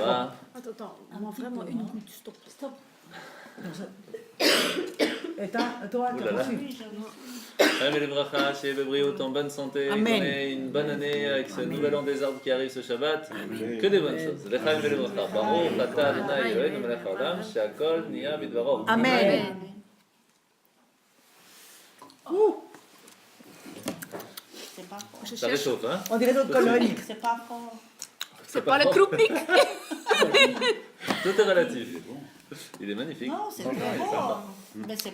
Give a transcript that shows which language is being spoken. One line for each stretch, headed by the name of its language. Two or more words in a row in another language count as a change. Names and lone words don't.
French: voilà. Attends, vraiment une goutte, stop. Et toi, tu Oulala. poursuis. Amen les bracha, chez Bebriot en bonne santé, Amen. qu'on ait une bonne année avec ce nouvel an des arbres qui arrive ce Shabbat, que des bonnes choses.
Hebrew: Lechaim
French: et les
Hebrew: bracha, ברוך אתה אדוני אלוהינו מלך העולם, שהכל נהיה בדברו.
French: Amen. C'est pas fort. Ça réchauffe, hein? On dirait d'autres colonies. C'est pas fort. C'est pas le Krupnik. Tout est relatif. Il est magnifique. Non, c'est très bon. Mais c'est